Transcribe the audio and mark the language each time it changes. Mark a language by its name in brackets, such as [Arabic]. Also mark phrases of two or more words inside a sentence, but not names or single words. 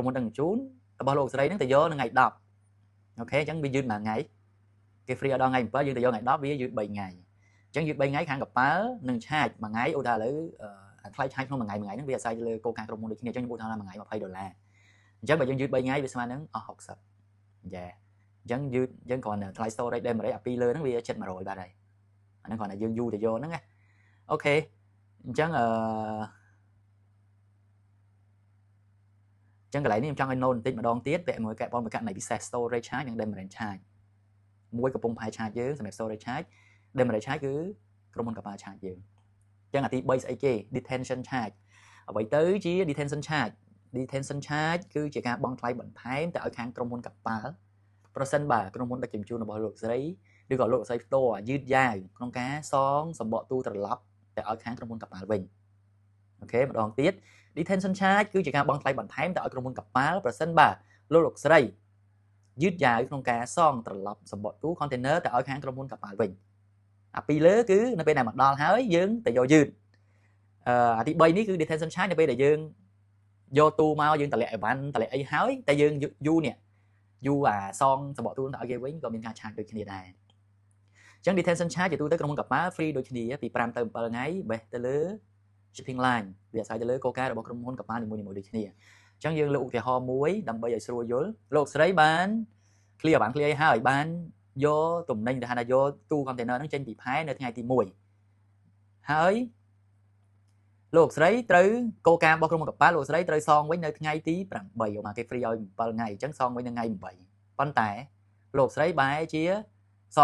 [Khmer] ហ៊ុនដឹកជញ្ជូនរបស់លោកស្រីហ្នឹងទៅយកនៅថ្ងៃ10អូខេអញ្ចឹងវាយឺតមួយថ្ងៃគេ free ដល់ថ្ងៃ7យើងទៅយកថ្ងៃ10វាយឺត3ថ្ងៃអញ្ចឹងយឺត3ថ្ងៃខាងកប៉ាល់នឹងឆាយមួយថ្ងៃឧទាហរណ៍ឥឡូវថ្លៃឆាយក្នុងមួយថ្ងៃហ្នឹងវាអាស្រ័យទៅលើគោលការណ៍ក្រុមហ៊ុនដូចគ្នាអញ្ចឹងខ្ញុំឧទាហរណ៍ថាមួយថ្ងៃ$20អញ្ចឹងបើយើងយឺត3ថ្ងៃវាស្មើនឹងអស់60យ៉ាអញ្ចឹងយឺតយើងគ្រាន់តែថ្លៃ storage ដែល100អាពីលើហ្នឹងវាជិត100បាទហើយអាហ្នឹងគ្រាន់តែយើងយូរទៅយកហ្នឹងណាអូខេអញ្ចឹង ចឹងកន្លែងនេះខ្ញុំចង់ឲ្យ note បន្តិចម្ដងទៀតពាក់មួយកែបនប្រកាសនៃពិសេស [English] storage charge [Khmer] និង [English] demurrage charge [Khmer] មួយកំពុងផាយ charge យើងសម្រាប់ [English] storage charge demurrage charge [Khmer] គឺក្រុមហ៊ុនកប៉ាល់ charge យើងចឹងអាទី3ស្អីគេ [English] detention charge [Khmer] អ្វីទៅជា [English] detention charge detention charge [Khmer] គឺជាការបង់ថ្លៃបន្ថែមទៅឲ្យខាងក្រុមហ៊ុនកប៉ាល់ ប្រសិនបើក្រុមហ៊ុនដឹកជញ្ជូនរបស់លោកស្រីឬក៏លោកស្រីផ្ទាល់យឺតយ៉ាវក្នុងការសងសម្បកទូត្រឡប់ទៅឲ្យខាងក្រុមហ៊ុនកប៉ាល់វិញអូខេម្ដងទៀត [English] detention charge [Khmer] គឺជាការបង់ថ្លៃបន្ថែមទៅឲ្យ ក្រុមហ៊ុនកប៉ាល់ប្រសិនបើលោកស្រីយឺតយ៉ាវក្នុងការសងត្រឡប់សម្បកទូ container ទៅឲ្យខាងក្រុមហ៊ុនកប៉ាល់វិញអាពីលើគឺនៅពេលដែលមកដល់ ហើយយើងទៅយកយឺតអាទី3នេះគឺ [English] detention charge [Khmer] នៅពេលដែលយើងយកទូមកយើងតម្លាក់អីវ៉ាន់តម្លាក់អីហើយតែយើងយូរនេះយូរអាសងសម្បកទូទៅឲ្យគេវិញក៏មានការឆាចដូចគ្នាដែរអញ្ចឹង [English] detention charge [Khmer] ជាទូទៅក្រុមហ៊ុនកប៉ាល់ free ដូចគ្នាពី5ទៅ7ថ្ងៃបេះទៅលើ [English] shipping line [Khmer] វាអាស្រ័យទៅលើគោលការណ៍របស់ក្រុមហ៊ុនកប៉ាល់នីមួយៗដូចគ្នាអញ្ចឹងយើងលើកឧទាហរណ៍មួយដើម្បីឲ្យស្រួលយល់លោកស្រីបាន clear បាន clear ហើយបានយកទំនិញទៅហៅថាយកទូ container ហ្នឹងចេញពីផែនៅថ្ងៃទី 1ហើយលោកស្រីត្រូវគោលការណ៍របស់ក្រុមហ៊ុនកប៉ាល់លោកស្រីត្រូវសងវិញនៅថ្ងៃទី8មកគេ free ឲ្យ7ថ្ងៃអញ្ចឹងសងវិញនៅថ្ងៃ8ប៉ុន្តែលោកស្រីបែរជាស